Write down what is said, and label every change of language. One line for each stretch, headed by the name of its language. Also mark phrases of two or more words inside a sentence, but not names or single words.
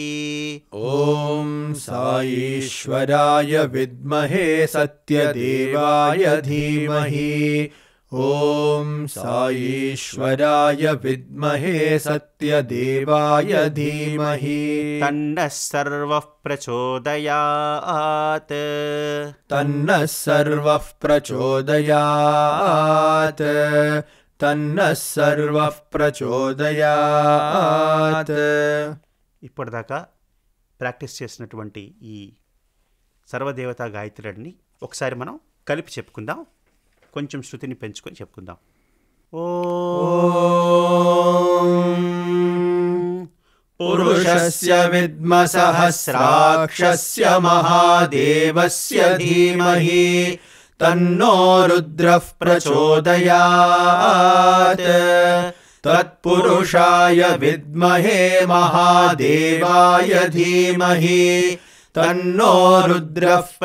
Sanskrit: ॐ साईश्वराय विद्महे सत्यदेवाय धीमहि ॐ साईश्वराय विद्महे सत्यदेवाय धीमहि तन्नः सर्वः प्रचोदयात् तन्नः सर्वः प्रचोदयात् तन्नः सर्वः प्रचोदयात्
Telugu: ఇప్పటిదాకా ప్రాక్టీస్ చేసినటువంటి ఈ సర్వదేవతా గాయత్రుడిని ఒకసారి మనం కలిపి చెప్పుకుందాం. కొంచెం శృతిని పెంచుకొని చెప్పుకుందాం. ఓం
Sanskrit: పురుషస్య విద్మసహస్రాక్షస్య మహాదేవస్య ధీమహి తన్నో రుద్రః ప్రచోదయాత్ తత్పురుషాయ విద్మహే మహాదేవాయ ధీమహి తన్నో రుద్రః